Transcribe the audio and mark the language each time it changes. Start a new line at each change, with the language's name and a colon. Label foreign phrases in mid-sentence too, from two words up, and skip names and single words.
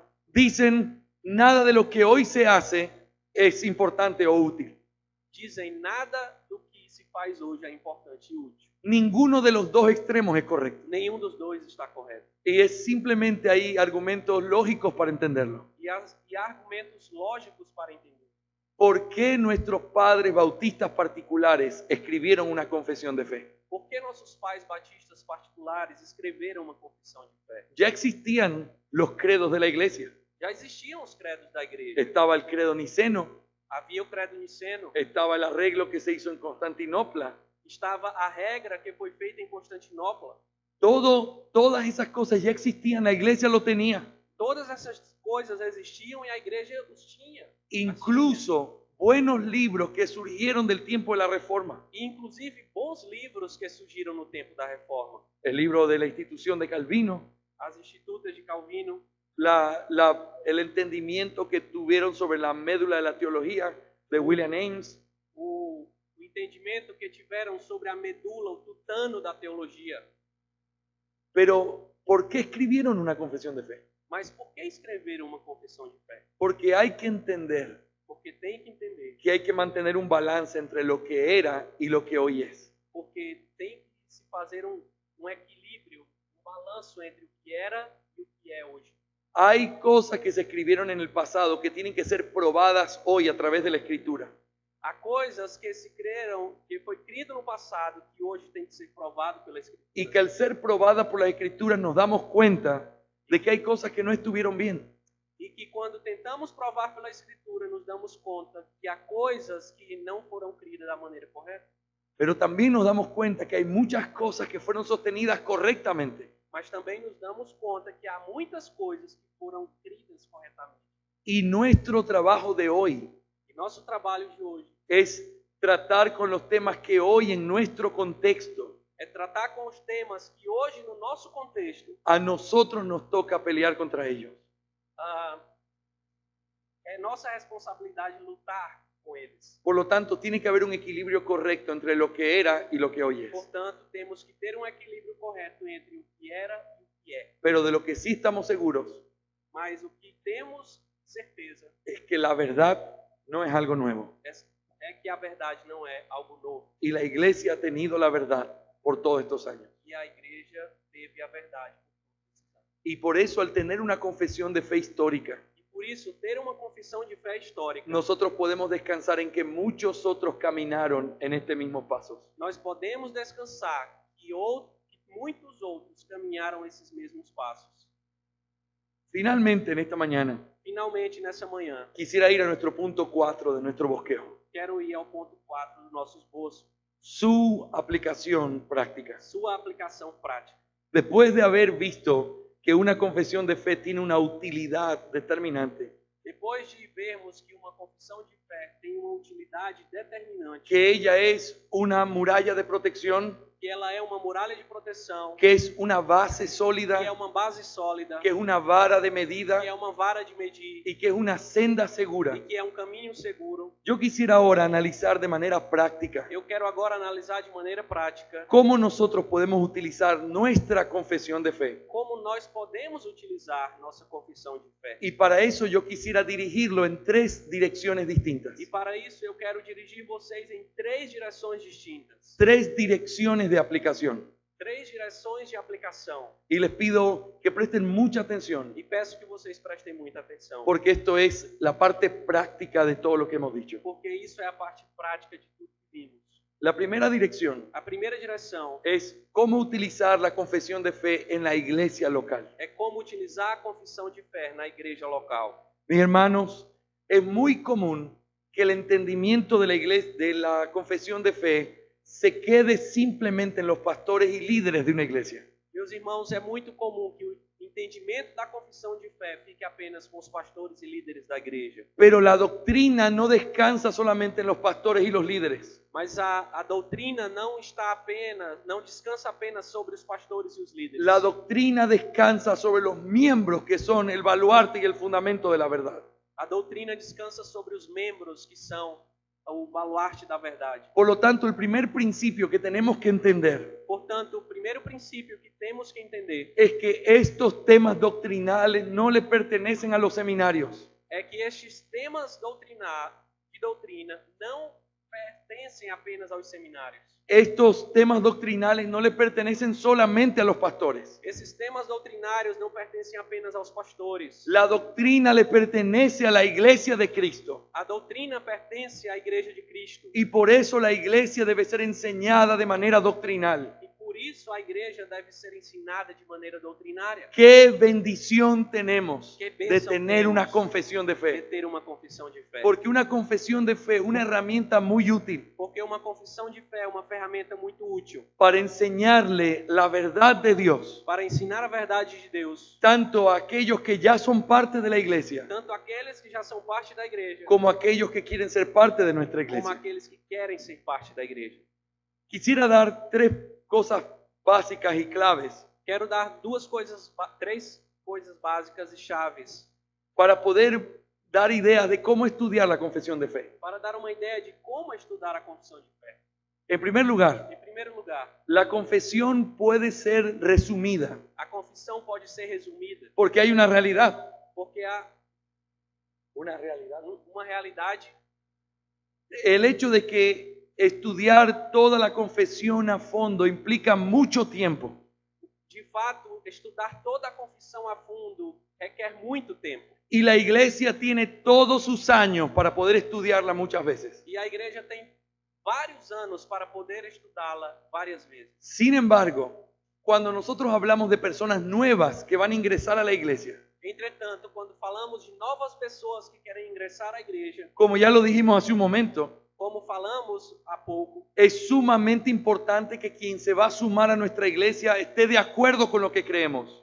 Spanish: dicen nada de lo que hoy se hace es importante o útil.
Portuguese: dizem nada do que se faz hoje é importante e útil.
Spanish: Ninguno de los dos extremos es correcto.
Portuguese: Nenhum dos dois está correto.
Spanish: Y es simplemente hay argumentos lógicos para entenderlo.
Portuguese: E há argumentos lógicos para entender.
Spanish: ¿Por qué nuestros padres bautistas particulares escribieron una confesión de fe?
Portuguese: Por que nossos pais batistas particulares escreveram uma confissão de fé?
Spanish: Ya existían los credos de la iglesia.
Portuguese: Já existiam os credos da igreja.
Spanish: Estaba el credo niceno,
Portuguese: Havia o credo niceno.
Spanish: estaba el arreglo que se hizo en Constantinopla.
Portuguese: Estava a regra que foi feita em Constantinopla.
Spanish: Todas esas cosas ya existían, la iglesia lo tenía.
Portuguese: Todas essas coisas existiam e a igreja os tinha.
Spanish: Incluso buenos libros que surgieron del tiempo de la Reforma.
Portuguese: E, inclusive, bons livros que surgiram no tempo da Reforma.
Spanish: El libro de la institución de Calvino,
Portuguese: As Institutas de Calvino,
Spanish: el entendimiento que tuvieron sobre la médula de la teología de William Ames,
Portuguese: o entendimento que tiveram sobre a medula, o tutano da teologia.
Spanish: pero ¿por qué escribieron una confesión de fe?
Portuguese: Mas por que escreveram uma confissão de fé?
Spanish: Porque hay que entender
Portuguese: Porque tem que entender.
Spanish: que hay que mantener un balance entre lo que era y lo que hoy es.
Portuguese: Porque tem que se fazer um equilíbrio, um balanço entre o que era e o que é hoje.
Spanish: Hay cosas que se escribieron en el pasado que tienen que ser probadas hoy a través de la escritura.
Portuguese: Há coisas que se creram, que foi criado no passado, que hoje tem que ser provado pela Escritura.
Spanish: Y que al ser probadas por las escrituras nos damos cuenta de que hay cosas que no estuvieron bien.
Portuguese: E que quando tentamos provar pela Escritura, nos damos conta que há coisas que não foram criadas da maneira correta.
Spanish: Pero también nos damos cuenta que hay muchas cosas que fueron sostenidas correctamente.
Portuguese: Mas também nos damos conta que há muitas coisas que foram criadas corretamente.
Spanish: Y nuestro trabajo de hoy
Portuguese: E nosso trabalho de hoje
Spanish: es tratar con los temas que hoy en nuestro contexto
Portuguese: É tratar com os temas que hoje, no nosso contexto,
Spanish: a nosotros nos toca pelear contra ellos.
Portuguese: ah, é nossa responsabilidade lutar com eles.
Spanish: Por lo tanto, tiene que haber un equilibrio correcto entre lo que era y lo que hoy es.
Portuguese: Portanto, temos que ter um equilíbrio correto entre o que era e o que é.
Spanish: Pero de lo que sí estamos seguros
Portuguese: Mas o que temos certeza
Spanish: es que la verdad no es algo nuevo.
Portuguese: é que a verdade não é algo novo.
Spanish: Y la iglesia ha tenido la verdad por todos estos años.
Portuguese: E a igreja teve a verdade.
Spanish: Y por eso, al tener una confesión de fe histórica,
Portuguese: E por isso, ter uma confissão de fé histórica,
Spanish: nosotros podemos descansar en que muchos otros caminaron en este mismo paso.
Portuguese: nós podemos descansar que muitos outros caminharam esses mesmos passos.
Spanish: Finalmente, en esta mañana,
Portuguese: Finalmente, nessa manhã,
Spanish: quisiera ir a nuestro punto 4 de nuestro bosquejo.
Portuguese: quero ir ao ponto 4 do nosso esboço,
Spanish: Su aplicación práctica.
Portuguese: sua aplicação prática.
Spanish: Después de haber visto que una confesión de fe tiene una utilidad determinante,
Portuguese: Depois de vermos que uma confissão de fé tem uma utilidade determinante,
Spanish: que ella es una muralla de protección,
Portuguese: que ela é uma muralha de proteção,
Spanish: que es una base
Portuguese: que é
Spanish: sólida,
Portuguese: uma base sólida,
Spanish: que es una vara de medida
Portuguese: que é uma vara de medir
Spanish: y que es una senda segura.
Portuguese: e que é um caminho seguro.
Spanish: Yo quisiera ahora analizar de manera práctica
Portuguese: Eu quero agora analisar de maneira prática
Spanish: cómo nosotros podemos utilizar nuestra confesión de fe.
Portuguese: como nós podemos utilizar nossa confissão de fé.
Spanish: Y para eso yo quisiera dirigirlo en 3 direcciones distintas.
Portuguese: E para isso eu quero dirigir vocês em 3 direções distintas.
Spanish: 3 direcciones de aplicación.
Portuguese: 3 direções de aplicação.
Spanish: Y les pido que presten mucha atención,
Portuguese: E peço que vocês prestem muita atenção.
Spanish: porque esto es la parte práctica de todo lo que hemos dicho.
Portuguese: Porque isso é a parte prática de tudo que vimos.
Spanish: La primera dirección
Portuguese: A primeira direção
Spanish: es cómo utilizar la confesión de fe en la iglesia local.
Portuguese: é como utilizar a confissão de fé na igreja local.
Spanish: Mis hermanos, es muy común que el entendimiento de la iglesia, de la confesión de fe, se quede simplemente en los pastores y líderes de una iglesia.
Portuguese: Meus irmãos, é muito comum que o entendimento da confissão de fé fique apenas com os pastores e líderes da igreja.
Spanish: Pero la doctrina no descansa solamente en los pastores y los líderes.
Portuguese: Mas a doutrina não descansa apenas sobre os pastores e os líderes.
Spanish: La doctrina descansa sobre los miembros que son el baluarte y el fundamento de la verdad.
Portuguese: A doutrina descansa sobre os membros que são o baluarte da verdade.
Spanish: Por lo tanto, el primer principio que tenemos que entender
Portuguese: Portanto, o primeiro princípio que temos que entender
Spanish: es que estos temas doctrinales no le pertenecen a los seminarios.
Portuguese: é que estes temas de doutrina não pertencem apenas aos seminários.
Spanish: Estos temas doctrinales no le pertenecen solamente a los pastores.
Portuguese: Esses temas doutrinários não pertencem apenas aos pastores.
Spanish: La doctrina le pertenece a la iglesia de Cristo.
Portuguese: A doutrina pertence à igreja de Cristo.
Spanish: Y por eso la iglesia debe ser enseñada de manera doctrinal.
Portuguese: E por isso a igreja deve ser ensinada de maneira doutrinária.
Spanish: Qué bendición tenemos Qué de bendición tener tenemos una confesión de De fe.
Portuguese: ter uma confissão de fé.
Spanish: Porque una confesión de fe es una herramienta muy útil
Portuguese: Porque uma confissão de fé é uma ferramenta muito útil
Spanish: para enseñarle la verdad de Dios,
Portuguese: para ensinar a verdade de Deus,
Spanish: tanto a aquellos que ya son parte de la iglesia,
Portuguese: tanto aqueles que já são parte da igreja,
Spanish: como a aquellos que quieren ser parte de nuestra
Portuguese: como
Spanish: iglesia.
Portuguese: aqueles que querem ser parte da igreja.
Spanish: Quisiera dar 3 cosas básicas y claves
Portuguese: Quero dar três coisas básicas e chaves
Spanish: para poder dar ideas de cómo estudiar la confesión de fe.
Portuguese: para dar uma ideia de como estudar a confissão de fé.
Spanish: En primer lugar,
Portuguese: Em primeiro lugar,
Spanish: la confesión puede ser resumida
Portuguese: a confissão pode ser resumida
Spanish: porque hay una realidad.
Portuguese: porque há
Spanish: Una realidad.
Portuguese: uma realidade.
Spanish: El hecho de que estudiar toda la confesión a fondo implica mucho tiempo.
Portuguese: De fato, estudar toda a confissão a fundo requer muito tempo.
Spanish: Y la iglesia tiene todos sus años para poder estudiarla muchas veces.
Portuguese: E a igreja tem vários anos para poder estudá-la várias vezes.
Spanish: Sin embargo, cuando nosotros hablamos de personas nuevas que van a ingresar a la iglesia,
Portuguese: Entretanto, quando falamos de novas pessoas que querem ingressar à igreja,
Spanish: como ya lo dijimos hace un momento,
Portuguese: como falamos há pouco,
Spanish: es sumamente importante que quien se va a sumar a nuestra iglesia esté de acuerdo con lo que creemos.